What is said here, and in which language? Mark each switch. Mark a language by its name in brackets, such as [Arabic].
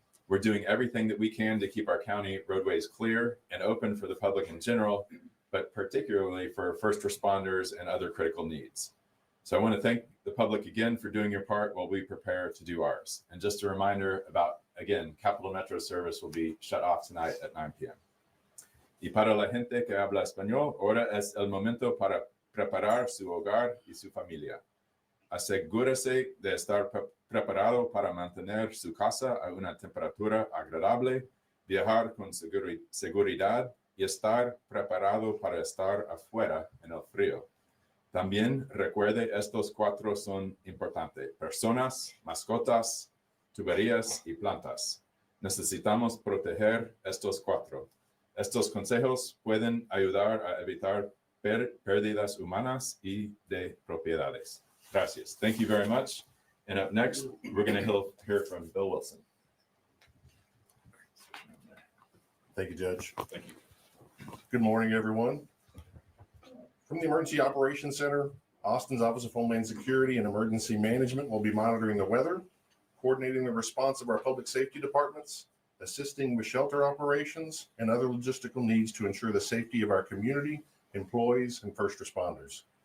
[English] We're doing everything that we can to keep our county roadways clear and open for the public in general, but particularly for first responders and other critical needs. So I want to thank the public again for doing your part while we prepare to do ours. And just a reminder about, again, Capital Metro service will be shut off tonight at 9 p.m. [Spanish] Y para la gente que habla español, ahora es el momento para preparar su hogar y su familia. Asegúrese de estar preparado para mantener su casa a una temperatura agradable, viajar con seguridad y estar preparado para estar afuera en el frío. También recuerde, estos 4 son importantes: personas, mascotas, tuberías y plantas. Necesitamos proteger estos 4. Estos consejos pueden ayudar a evitar pérdidas humanas y de propiedades. [English] Gracias. Thank you very much. And up next, we're going to hear from Bill Wilson. Thank you, Judge. Thank you. Good morning, everyone. From the Emergency Operations Center, Austin's Office of Homeland Security and Emergency Management will be monitoring the weather, coordinating the response of our public safety departments, assisting with shelter operations, and other logistical needs to ensure the safety of our community, employees, and first responders.